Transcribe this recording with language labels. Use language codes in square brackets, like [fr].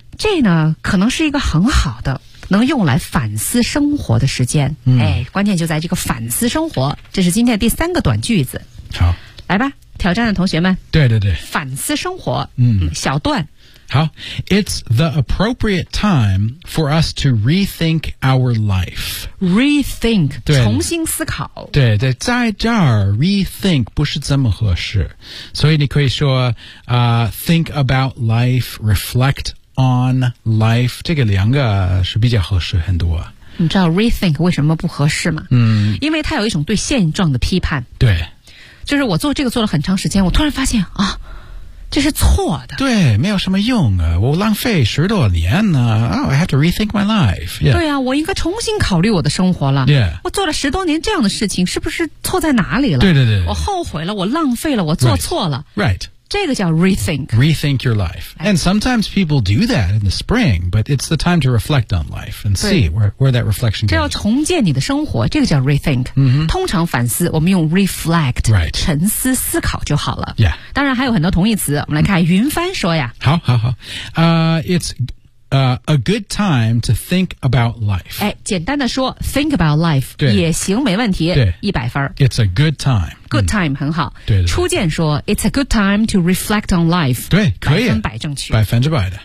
[zh] 这呢可能是一个很好的能用来反思生活的时间、嗯、哎，关键就在这个反思生活，这是今天的第三个短句子。好，来吧，挑战的同学们，对对对，反思生活。嗯，小段。 [en] 好， It's the appropriate time for us to rethink our life. [zh] Rethink， 重新思考。对对，在这儿 rethink 不是这么合适，所以你可以说、 [en] think about life， reflect on life， [zh] 这个两个是比较合适很多。你知道 rethink 为什么不合适吗？嗯，因为它有一种对现状的批判。对，就是我做这个做了很长时间，我突然发现啊，这是错的。对，没有什么用啊，我浪费十多年呢、啊。 [en] Oh, I have to rethink my life.、Yeah. [zh] 对啊，我应该重新考虑我的生活了。 [en] Yeah. [zh] 我做了十多年这样的事情，是不是错在哪里了？对对对，我后悔了，我浪费了，我做错了。 [en] Right. Right. [zh] 这个叫 rethink. [en] Rethink your life. And sometimes people do that in the spring, but it's the time to reflect on life and see where that reflection goes. [zh] 这要重建你的生活，这个叫 rethink.、 [en] Mm-hmm. [zh] 通常反思，我们用 reflect,、 [en] right. [zh] 沉思思考就好了。 [en] Yeah. [zh] 当然还有很多同义词，我们来看云帆说呀。好好好。 [en] It's a good time to think about life. [zh] 哎，简单的说 [en] think about life [zh] 也行，没问题，一百分。 [en] It's a good time. [zh] Good time、嗯、很好。对对对，初见说 [en] it's a good time to reflect on life. [zh] 对，可以，百分百正确，百分之百的。